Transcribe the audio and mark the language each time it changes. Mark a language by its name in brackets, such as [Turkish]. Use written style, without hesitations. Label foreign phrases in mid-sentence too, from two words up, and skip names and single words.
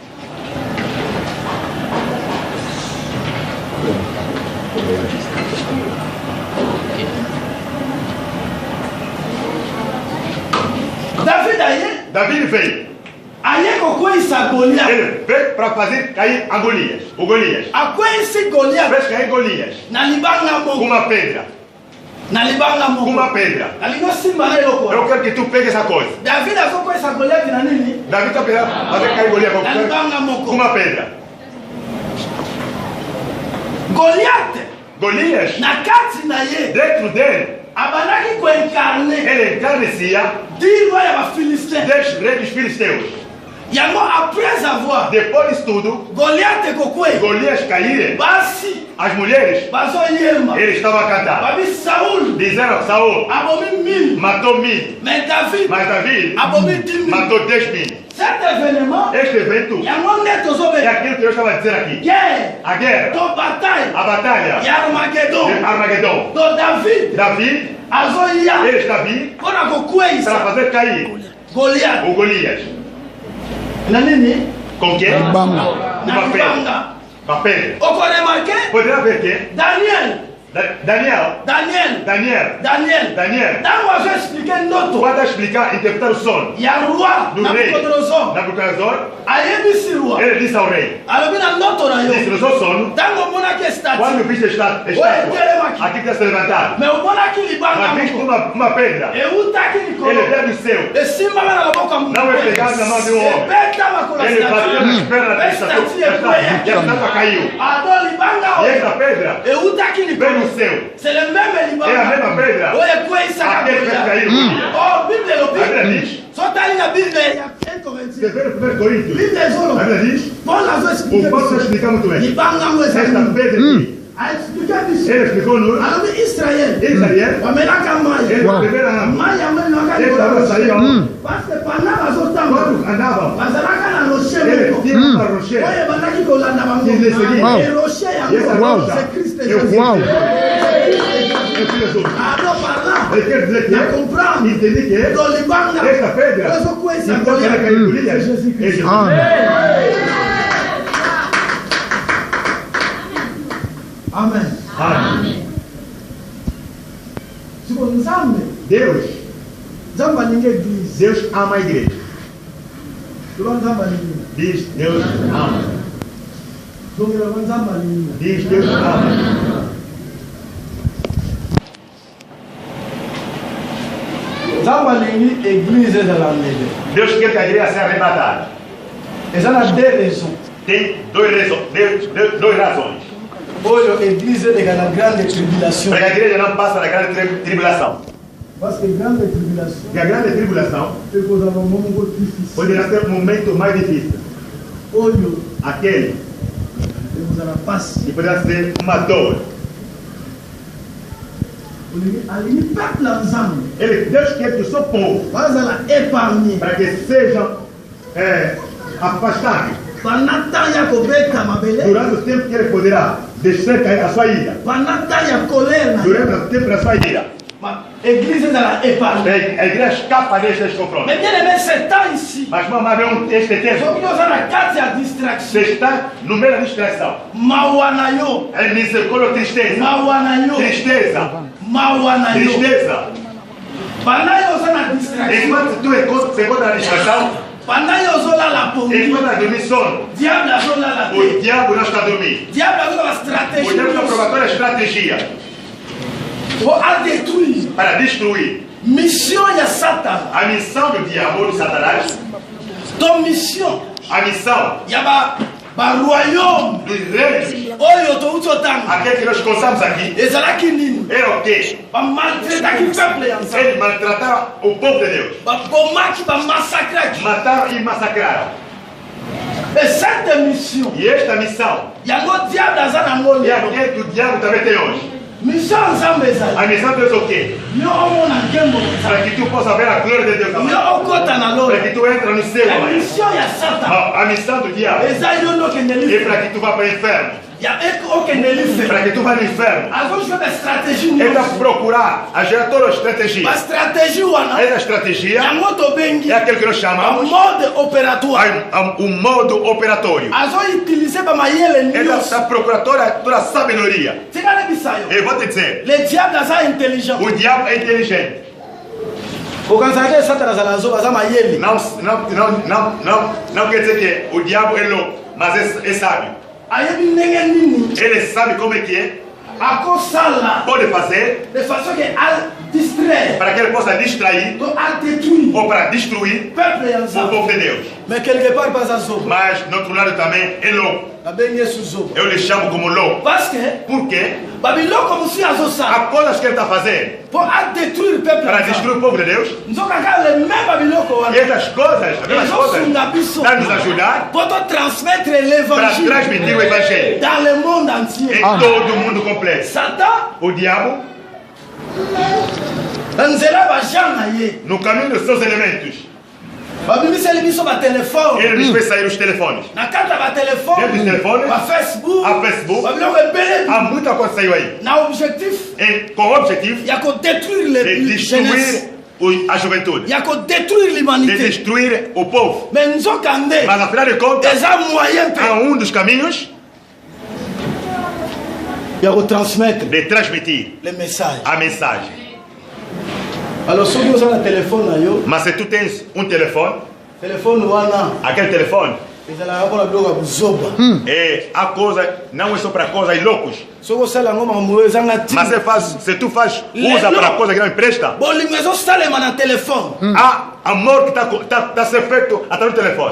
[Lingala] David Aye, [Portuguese] Davi veio. [Lingala] Aye kokwesa Goliath, [Portuguese] Ele veio para fazer cair a Golias. O Golias. [Lingala] akwesi Goliath, [Portuguese] Fez cair Golias [Lingala] na libanga [Portuguese] com [Lingala] moko, [Portuguese] uma pedra. [Lingala] na libanga [Portuguese] Com uma [Lingala] moko. [Portuguese] pedra. [Lingala] Nalingo simba na eloko. [Portuguese] Eu quero que tu pegue essa coisa. [Lingala] David azokwesa Goliath na nini? [Portuguese] Davi está pegando fazer cair Golias [Lingala] Na libanga [Portuguese] com [Lingala] moko. [Portuguese] uma pedra. [Lingala] Goliath, [Portuguese] Golias, [Lingala] na kati na ye, [Portuguese] dentro dele, [Lingala] abandaki koincarne [Portuguese] ele encarnecia [Lingala] dirwa ya bafilistin. [Portuguese] 10 reis dos filisteus. [French] Yango après avoir [Portuguese] Depois disso tudo, [Lingala] Goliath ekokwe, [Portuguese] Golias cair, [Lingala] basi [Portuguese] as mulheres, [Lingala] bazoyemba, [Portuguese] eles estavam a cantar. [Lingala] babi Saul [Portuguese] Disseram, Saul [Lingala] abomi 1000, [Portuguese] matou 1000, [Lingala] mais David [Portuguese] mas Davi [Lingala] abomi 10 000. [Portuguese] matou 10.000. [French] Cet événement, [Portuguese] Este evento [Lingala] yango nde [Portuguese] é [Lingala] tozobe [Portuguese] aquilo que eu estava a dizer aqui. [Lingala] guerre [Portuguese] A guerra, [Lingala] to bataille [Portuguese] a batalha [Lingala] ya Armageddon. [Portuguese] de Armagedon. [Lingala] Do David [Portuguese] Davi, [Lingala] azoya [Portuguese] ele está vindo [Lingala] mpona [Portuguese] para [Lingala] kokweyisa [Portuguese] fazer cair [Lingala] Goliath [Portuguese] o Golias. [Lingala] na nini? [Portuguese] Com quem? [Lingala] Na [Portuguese] Uma pedra. [Lingala] libanga. [Portuguese] Com a pedra. [Lingala] Okoremarke [Portuguese] Poderá ver que [Lingala] Daniel, [Portuguese] Daniel, [Lingala] ntango azoexplike ndoto [Portuguese] quando explicar, interpretar o sono [Lingala] ya roi [Portuguese] do rei [Lingala] Nabucodonosor, [Portuguese] Nabucodonosor, [Lingala] ayebisi roi [Portuguese] ele disse ao rei, [Lingala] alobi na ndoto na [Portuguese] disse [Lingala] yo [Portuguese] no seu sono, [Lingala] ntango omonaki [Portuguese] quando Quando viste esta [Lingala] Ué, telema [Portuguese] aqui está se levantado. [Lingala] mais umonaki libanga [Portuguese] Mas viste [Lingala] moko [Portuguese] uma pedra. [Lingala] eutaki likolo [Portuguese] Ele veio do céu. [Lingala] esimbanga na loboko ya moto [Portuguese] Não é pegado na mão de um homem. [Lingala] ebeta makolo ya [Portuguese] Ele bateu [Lingala] statue. [Portuguese] nas pernas da [Lingala] Statue [Portuguese] estátua. E a [Lingala] ekweyaki. [Portuguese] estátua caiu. [Lingala] ado libanga [Portuguese] E [Lingala] oyo [Portuguese] esta pedra [Lingala] eutaki [Portuguese] veio [Lingala] likolo [Portuguese] do céu. [French] c'est le même [Portuguese] É a [Lingala] libanga [Portuguese] mesma pedra. [Lingala] oyo ekweyisaka [Portuguese] Aquele que [Lingala] kolia [Portuguese] caiu. [Lingala] oh bible [Portuguese] A Bíblia [Lingala] elobi [Portuguese] diz. [Lingala] sotali na bible ya 1 [Portuguese] Você [Lingala] Corinthiens [Portuguese] vê no 1 Coríntios. [Lingala] bible ezolo [Portuguese] A Bíblia diz. [Lingala] paul azo [Portuguese] O [Lingala] explique [Portuguese] Paulo [Lingala] biso [Portuguese] explica muito bem. [Lingala] libanga ngo [Portuguese] Esta [Lingala] ezali [Portuguese] pedra aqui. [Lingala] aexplike biso [Portuguese] Ele explicou-nos. [Lingala] alobi israel [Portuguese] Israel. [Lingala] bamelaka mai [Portuguese] Ele a primeira água. [Lingala] mai yango elingaka [Portuguese] Esta água saiu. [French] parce que pendant bazotamba [Portuguese] Quando andava. [Lingala] bazalaka na rocher [Portuguese] Ele [Lingala] moko [Portuguese] tinha uma rocheira. [Lingala] oyo ebandaki kolanda bango [French] Qui les seguit. [Lingala] E rocher [Portuguese] Essa [Lingala] yango [Portuguese] rocha. [French] c'est Christ [Portuguese] Eu [French] Jésus. [Portuguese] Uau. Eu fiz isso. [Lingala] ado parla [Portuguese] Ele quer dizer que [Lingala] na comprendre [Portuguese] entendi que [Lingala] do libanga [Portuguese] esta pedra, [Lingala] ezokweyisa [Portuguese] então ela [Lingala] kolia [Portuguese] caiu do líder. [French] c'est Jésus [Portuguese] É [French] Christ [Portuguese] Jesus. [Lingala] amen [Portuguese] Amém. [Lingala] siko nzambe [Portuguese] Deus, [Lingala] nzambe alingi église [Portuguese] Deus ama a igreja. [Lingala] loba nzambe alingi [Portuguese] Diz Deus ama. [Lingala] zongelaka nzambe alingi [Portuguese] Diz Deus ama. [Lingala] nzambe alingi église ezala ndenge [Portuguese] Deus quer que a igreja seja arrebatada. [Lingala] eza na [French] deux raisons [Portuguese] Tem duas razões. [Lingala] oyo église eleka na [French] grande tribulation [Portuguese] Para que a igreja não passe na grande tribulação. [French] parce que grande tribulation [Portuguese] Porque a grande tribulação [Lingala] ekozala momoko moko difficile [Portuguese] poderá ser um momento mais difícil. [Lingala] oyo [Portuguese] Aquele [Lingala] ekozala pasi [Portuguese] que poderá ser uma dor. [Lingala] alingi peuple ya nzambe [Portuguese] Deus quer que o seu povo, [Lingala] bazala épargné [Portuguese] para que sejam afastados [French] pendant temps [Lingala] ya kobeta mabele [Portuguese] durante o tempo que ele poderá descer cair a sua ira. [French] pendant temps [Lingala] ya colère na [Portuguese] Durante o tempo da sua ira. [Lingala] église ezala épargné [Portuguese] A igreja escapa destes confrontos. [French] mais bien aimé c'est temps ici [Portuguese] Mas vamos ver este tempo. [Lingala] soki oza na kati ya distraction [Portuguese] Você está no meio da distração. [Lingala] mawa na yo [Portuguese] É misericórdia ou tristeza? [Lingala] mawa na yo [Portuguese] Tristeza. [Lingala] mawa na yo [Portuguese] Tristeza. [Lingala] pendant yo oza na distraction [Portuguese] Enquanto tu se encontra na distração, [Lingala] pendant yo ozolala pongi [Portuguese] enquanto a dormir sono, [Lingala] diable azolala [Portuguese] o [Lingala] te [Portuguese] diabo não está a dormir. [Lingala] diable azola [Portuguese] O [Lingala] stratégie [Portuguese] diabo está provando a estratégia [Lingala] po adétruire [Portuguese] para destruir. [Lingala] mission ya satan [Portuguese] A missão do diabo, de Satanás, [Lingala] to mission [Portuguese] a missão [Lingala] ya baroyaume [Portuguese] dos reis, [Lingala] oyo touti otanga [Portuguese] aquele que nós começamos aqui, [Lingala] ezalaki nini [Portuguese] era o quê? [Lingala] bamaltretaki peuple ya nzambe [Portuguese] Eles maltrataram o povo de Deus. [Lingala] babomaki bamassacraki [Portuguese] Mataram e massacraram. [French] e cette mission [Portuguese] E esta missão [Lingala] yango diable aza nango [Portuguese] é [Lingala] lelo [Portuguese] aquele que o diabo também tem hoje. [Lingala] mission ya nzambe ezali [Portuguese] A missão de Deus é o quê? [Lingala] yo omona nkembo na [Portuguese] Para [Lingala] nzambe [Portuguese] que tu possa ver a glória de Deus [Lingala] yo [Portuguese] amanhã. [Lingala] okota na [Portuguese] Para [Lingala] lola [Portuguese] que tu entres no céu [Lingala] la [Portuguese] amanhã. [Lingala] mission ya satan [Portuguese] A missão do diabo [Lingala] eza yo nde okende [Portuguese] é [Lingala] life [Portuguese] para que tu vá para o inferno. [Lingala] okende life [Portuguese] Para que tu vá no inferno. [Lingala] azozwa bastratégie [Portuguese] Ele vai [Lingala] nyonso [Portuguese] procurar a gerar toda a estratégia. [Lingala] bastratégie wana [Portuguese] Essa estratégia [Lingala] yango tobengi [Portuguese] é aquele que nós chamamos [French] mode opératoire [Portuguese] o modo operatório. [Lingala] azoutilize bamayele [Portuguese] Ele [Lingala] nyonso [Portuguese] está procurando toda a sabedoria. [Lingala] tika nebisa yo [Portuguese] Eu vou te dizer, [French] le diable aza intelligent [Portuguese] o diabo é inteligente. [Lingala] okanisa te satana azala azoba aza mayele [Portuguese] Não quer dizer que o diabo é louco, mas é sábio. [Lingala] ayebi ndenge nini [Portuguese] Ele sabe como é que é, [Lingala] akosala [Portuguese] pode fazer [French] de façon que adistraire [Portuguese] para que ele possa distrair [Lingala] to adétruire [Portuguese] ou para destruir [Lingala] peuple ya [Portuguese] o [Lingala] nzambe [Portuguese] povo de Deus. [French] mais quelque part [Lingala] baza zoba [Portuguese] Mas, no outro lado também, é louco. [Lingala] babengi yesu zoba [Portuguese] Eu lhe chamo como louco. [French] parce que [Portuguese] Por quê? [Lingala] babiloko mosusu azosala [Portuguese] As coisas que ele está fazendo [Lingala] po adétruire peuple [Portuguese] para [Lingala] ya nzambe [Portuguese] destruir o povo de Deus, [Lingala] nzoka kaka [French] le même [Lingala] babiloko wana [Portuguese] essas coisas [Lingala] ezosunga biso [Portuguese] para nos ajudar [Lingala] po totransmettre [Portuguese] para [French] l'évangile [Portuguese] transmitir o Evangelho [French] dans le monde entier [Portuguese] em todo o mundo completo. [Lingala] satan [Portuguese] O diabo, [Lingala] na nzela bajean na ye [Portuguese] no caminho dos seus elementos, [Lingala] babimiseli biso batelefone [Portuguese] ele nos fez sair os telefones. [Lingala] na kati ya [Portuguese] Dentro dos [Lingala] batelefone [Portuguese] telefones, [Lingala] bafacebook [Portuguese] a Facebook, [Lingala] babiloko ebele [Portuguese] há muita coisa que saiu aí. [Lingala] na objectif [Portuguese] E com o objetivo [Lingala] ya kodétruire [Portuguese] de [French] le jeunesse [Portuguese] destruir a juventude, [Lingala] ya kodétruire [Portuguese] de [French] l'humanité [Portuguese] destruir o povo. [Lingala] mais nzoka nde [Portuguese] Mas afinal de contas, [Lingala] eza moyen [Portuguese] há [Lingala] mpe [Portuguese] dos caminhos [Lingala] ya kotransmettre [Portuguese] de transmitir [French] le message [Portuguese] a mensagem. [Lingala] alors soki oza na telefone na yo [Portuguese] Mas se tu tens telefone [Lingala] telefone wana [Portuguese] aquele telefone E a coisa não é só para coisas loucas. Mas se tu faz, usa para coisa que não presta. Amor que está sendo feito através do telefone.